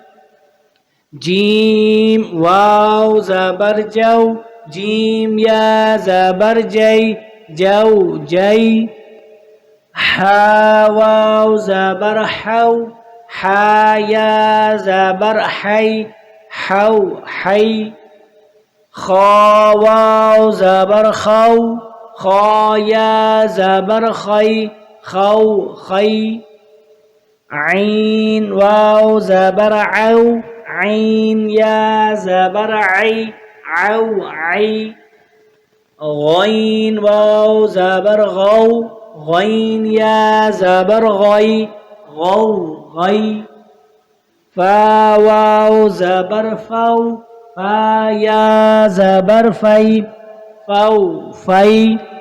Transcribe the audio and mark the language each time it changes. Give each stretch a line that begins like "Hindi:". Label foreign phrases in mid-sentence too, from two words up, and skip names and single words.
Urdu: جیم واو زبر جو جیم یا زبر جی جو جی حا واو زبر حو حا یا زبر حی حو حی خا واو زبر خو خا یا زبر خی خو خی عین واو زبر عو عین یا زبر عی عو عی غین واو زبر غو غین یا زبر غی غو غی فا واو زبر فو فا یا زبر فی فو فی